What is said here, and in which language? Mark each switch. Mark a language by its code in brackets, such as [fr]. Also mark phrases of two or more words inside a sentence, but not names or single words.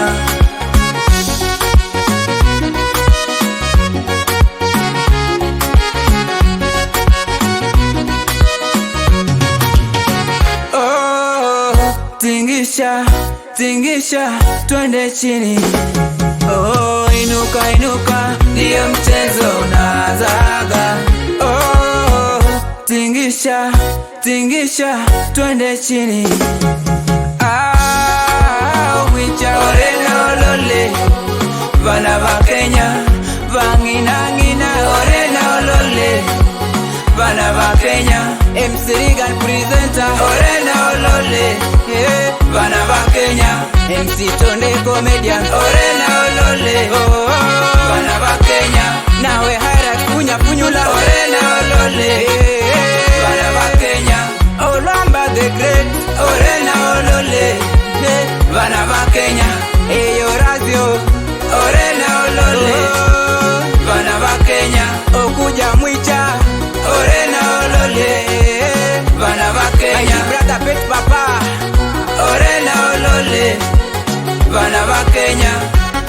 [sw] Tingisha, tingisha, twende chini. Inuka, inuka, ndiyo mchezo unaanzaga. Tingisha, tingisha, twende chini. [luy] Wicha orena olole, vana va Kenya, vanginangina orena olole. Vana va Kenya, MC Regan presenter orena olole. Vana va Kenya, MC Tonde comedian orena olole. Vana va Kenya, nawe haira kunya punyula orena olole. Vana va Kenya, Olamba the great orena olole. Vana va Kenya, eyo radio orena olole. Vana va Kenya, okuja mwicha orena olole. Vana va Kenya, [en] my brother pet papa orena olole. [luy] Vana va Kenya.